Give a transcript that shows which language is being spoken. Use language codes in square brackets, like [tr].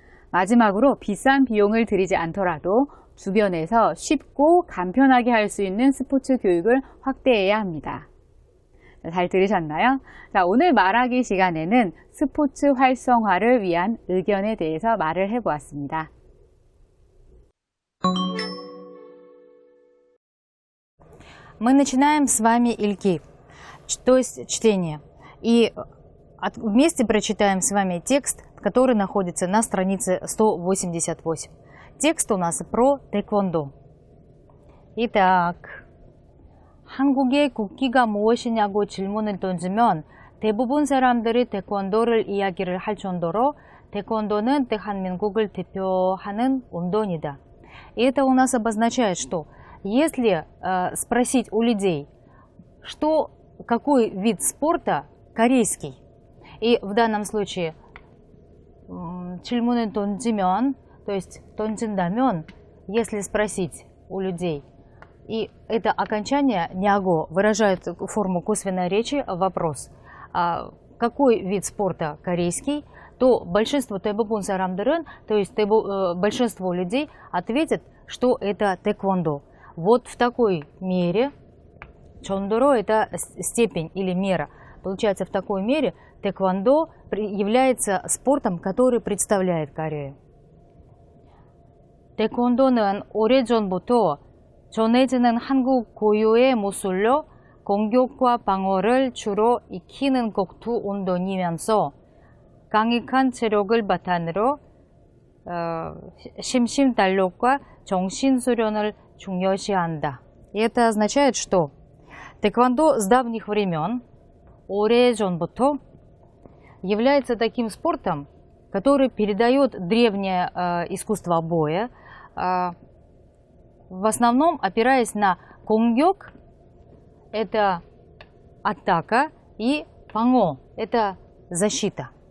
[ko] 마지막으로 비싼 비용을 들이지 않더라도 주변에서 쉽고 간편하게 할 수 있는 스포츠 교육을 확대해야 합니다. 잘 들으셨나요? 자, 오늘 말하기 시간에는 스포츠 활성화를 위한 의견에 대해서 말을 해보았습니다. [ru] Мы начинаем с вами Ильки, то есть чтение. И вместе прочитаем с вами текст, который находится на странице 188. Текст у нас про тэквондо. [ko] Итак, 한국의 국기가 무엇이냐고 질문을 던지면 대부분 사람들이 тэквондо를 이야기를 할 정도로 тэквондо는 대한민국을 대표하는 운동이다. [ru] И это у нас обозначает, что если спросить у людей, какой вид спорта корейский, и в данном случае [ko] 질문을 던지면, [ru] то есть [ko] 던진다면, [ru] если спросить у людей, и это окончание няго выражает форму косвенной речи, вопрос, какой вид спорта корейский, то большинство [ko] 대부분 사람들은, [ru] то есть большинство людей ответит, что это тэквондо. Вот в такой мере, чондоро это степень или мера, получается в такой мере тэквондо является спортом, который представляет Корею. [ko] тэквондо는 오래전부터 전해지는 한국 고유의 무술로 공격과 방어를 주로 익히는 격투 운동이면서 강력한 체력을 바탕으로 심신단련과 정신수련을 중요시한다. [ru] И это означает, что тэквондо с давних времен, 오래전부터, является таким спортом, который передает древнее искусство боя, в основном опираясь на 공격, это атака, и 방어, это защита.